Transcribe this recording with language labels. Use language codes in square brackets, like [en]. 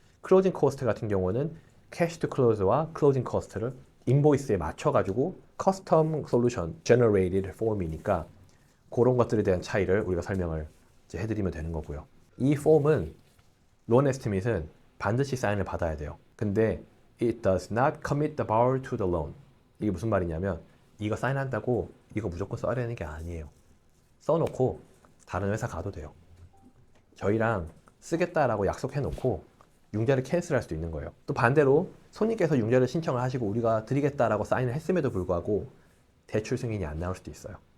[ko] closing cost 같은 경우는 cash to close와 closing cost를 인보이스에 맞춰가지고 custom solution generated form이니까 그런 것들에 대한 차이를 우리가 설명을 이제 해드리면 되는 거고요. 이 폼은 론 에스티메이트는 반드시 사인을 받아야 돼요. 근데 [en] it does not commit the borrower to the loan. [ko] 이게 무슨 말이냐면 이거 사인한다고 이거 무조건 써야 되는 게 아니에요. 써놓고 다른 회사 가도 돼요. 저희랑 쓰겠다라고 약속해놓고 융자를 캔슬할 수도 있는 거예요. 또 반대로 손님께서 융자를 신청을 하시고 우리가 드리겠다라고 사인을 했음에도 불구하고 대출 승인이 안 나올 수도 있어요.